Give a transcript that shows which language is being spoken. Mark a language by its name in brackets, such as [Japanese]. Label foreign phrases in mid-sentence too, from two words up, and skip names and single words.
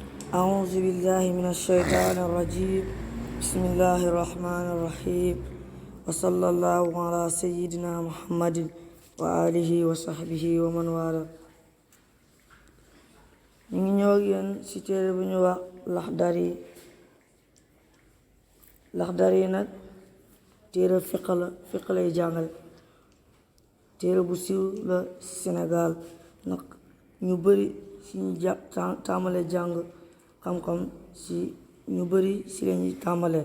[Arabic] أعوذ بالله من الشيطان الرجيم بسم الله الرحمن الرحيم وصلى الله على سيدنا محمد وآله وصحبه ومن والاه. [Wolof] ñu ngi ñëw ak yéen ci téere bu ñu wax Laxdari nag téere fiq lay jàngale. téere bu siiw la ci Sénégal nag ñu bari ci ñu tàmbalee jàng xam-xam ci ñu bari ci lañuy tàmbalee.